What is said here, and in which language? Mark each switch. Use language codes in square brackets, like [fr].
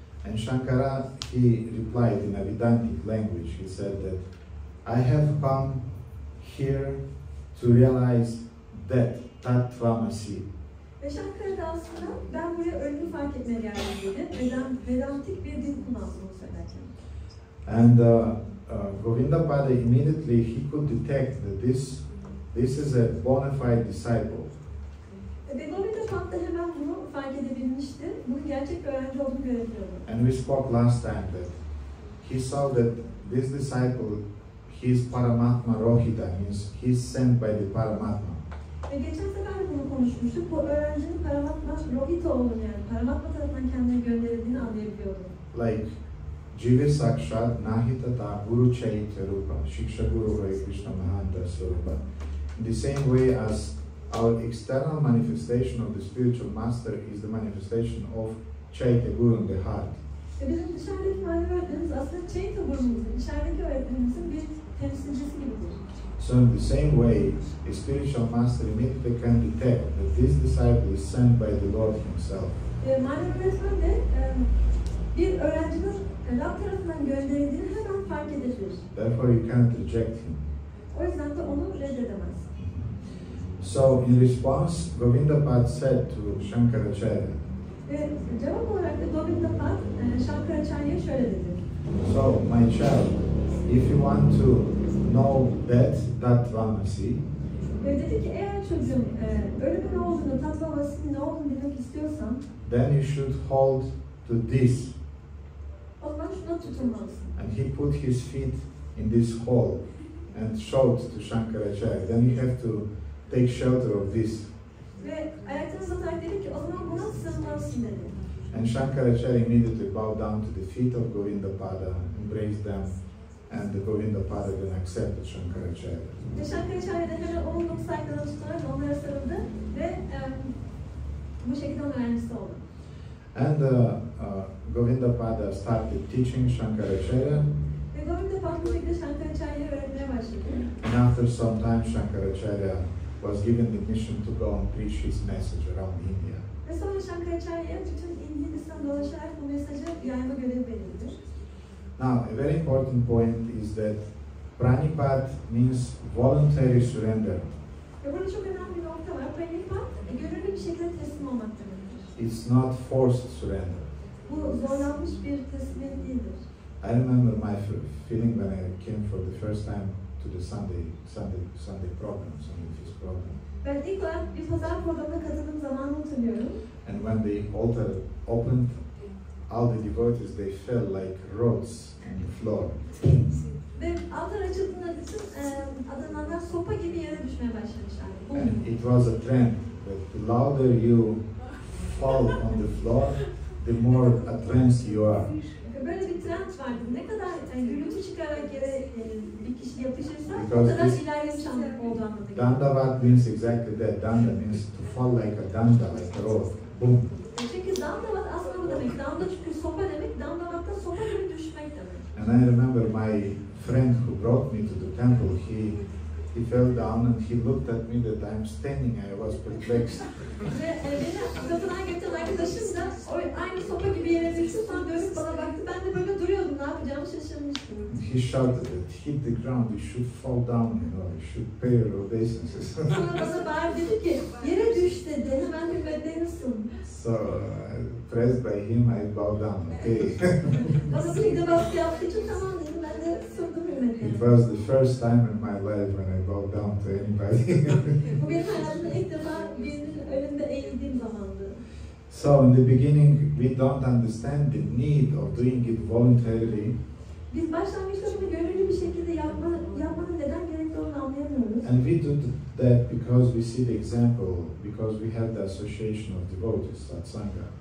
[en] And Shankara, he replied in a Vedantic language. He said that I have come here to realize that tattva-masi. [tr] Ve Şankara'da aslında ben buraya ölümü fark etmeye geldim dedi. Vedantik bir dil kullandım onu söylerken. [en] And Govinda Pada immediately he could detect that this is a bona fide disciple. [tr] Ve Govinda Pada hemen bunu fark edebilmişti. Bunun gerçek bir öğrenci olduğunu görebiliyordu. [en] And we spoke last time that he saw that this disciple, his Paramatma Rohita, means he's sent by the Paramatma. [tr] Ve geçen sefer de bunu konuşmuştuk. Bu öğrencinin Paramatma Rohita olduğunu, yani Paramatma tarafından kendine gönderildiğini anlayabiliyordu. [sa] Like Jiva Sakshat Nahitata Guru Chaitya Rupa Shiksha Guru Hare Krishna Mahanta Swarupa. [en] In the same way as our external manifestation of the spiritual master is the manifestation of Chaitya Guru in the heart. [tr] Bizim dışarıdaki manevi öğretmenimiz aslında Chaitya Guru'muzun, içerideki öğretmenimizin bir temsilcisi gibidir. [en] So in the same way, a spiritual master immediately can detect that this disciple is sent by the Lord Himself. [tr] Manevi öğretmen de bir öğrencinin Rab tarafından gönderildiğini hemen fark edebilir. [en] Therefore, you cannot reject him. [tr] O yüzden de onu reddedemez. [en] So, in response, Govinda Pad said to Shankaracharya, [tr] Ve cevap olarak da Govinda Pad Shankaracharya'ya şöyle dedi. [en] so, my child, if you want to know that tattva-masi, [tr] Ve dedi ki eğer çocuğum ölümün ne olduğunu, tattva-masi'nin ne olduğunu bilmek istiyorsan, [en] then you should hold to this. [tr] o zaman şuna tutunmalısın. [en] And he put his feet in this hole and showed to Shankaracharya, then you have to take shelter of this. [tr] Ve ayaklarını uzatarak dedi ki o zaman buna sığınmalısın dedi. [en] And Shankaracharya immediately bowed down to the feet of Govinda Pada, embraced them, and the Govinda Pada then accepted Shankaracharya. [tr] Ve Shankaracharya da hemen onun saygılarını tutarak onlara sarıldı ve bu şekilde onun öğrencisi oldu. [en] And Govinda Pada started teaching Shankaracharya. [tr] Ve Govinda Pada bu şekilde Shankaracharya'ya öğretmeye başladı. [en] And after some time, Shankaracharya was given the mission to go and preach his message around India. [tr] Ve sonra Shankaracharya'ya bütün Hindistan dolaşarak bu mesajı yayma görevi verildi. [en] Now, a very important point is that pranipātena means voluntary surrender. [tr] Ve burada çok önemli bir nokta var. Pranipātena, gönüllü bir şekilde teslim olmak demektir. [en] It's not forced surrender. [tr] Bu zorlanmış bir teslimiyet değildir. [en] I remember my feeling when I came for the first time to the Sunday program, Sunday Feast program. [tr] Ben ilk olarak bir pazar programına katıldığım zamanı hatırlıyorum. [en] And when the altar opened, all the devotees, they fell like rods on the floor. [tr] Ve altar açıldığında bütün adananlar sopa gibi yere düşmeye başlamışlar. [en] And it was a trend that the louder you fall on the floor, the more entranced you are. [tr] Böyle bir trend vardı. Ne kadar gürültü çıkarak yere bir kişi yapışırsa o [en] Because [tr] kadar ilerlemiş olduğu anlamına geliyor. [en] Dandavat means exactly that. Danda means to fall like a danda, like a rod. Boom. [tr] Çünkü dandavat aslında bu demek. Danda çünkü sopa demek. Dandavatta sopa gibi düşmek demek. [en] And I remember my friend who brought me to the temple, he fell down and he looked at me that I'm standing. I was perplexed. [tr] Ve beni kapıdan getiren arkadaşım da aynı sopa gibi yere düştü. Sonra dönüp bana baktı. Ben de böyle duruyordum. Ne yapacağımı şaşırmıştım. [en] He shouted that hit the ground, you should fall down, you know, you should pay your obeisances. [tr] Sonra bana bağırdı dedi ki yere düş dedi. Hemen hürmetlenirsin. [en] So, pressed by him, I bowed down, okay. [tr] Bana bu şekilde baskı yaptığı için tamam dedim. Ben de sordum hürmetlenirsin. [en] It was the first time in my life when I bowed down to anybody. [tr] Bu benim hayatımda ilk defa birinin önünde eğildiğim zamandı. [en] So in the beginning, we don't understand the need of doing it voluntarily. [tr] Biz başlangıçta bunu gönüllü bir şekilde yapmanın neden gerekli olduğunu anlayamıyoruz. [en] And we do that because we see the example, because we have the association of devotees, satsanga.